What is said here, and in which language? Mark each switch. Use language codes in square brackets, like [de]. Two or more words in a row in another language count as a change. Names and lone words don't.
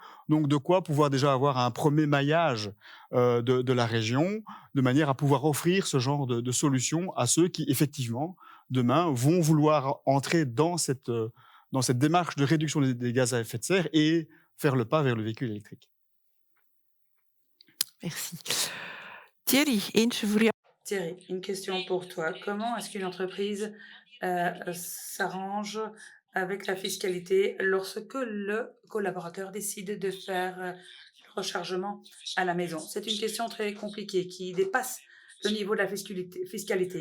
[fr] Donc, de quoi pouvoir déjà avoir un premier maillage de la région, de manière à pouvoir offrir ce genre de solutions à ceux qui, effectivement, demain, vont vouloir entrer dans cette démarche de réduction des gaz à effet de serre et faire le pas vers le véhicule électrique. Merci. Thierry, [nl] eentje voor jou. [fr] Thierry, une question pour toi. Comment est-ce qu'une entreprise s'arrange avec la fiscalité lorsque le collaborateur décide de faire le rechargement à la maison? C'est une question très compliquée qui dépasse le niveau de la fiscalité.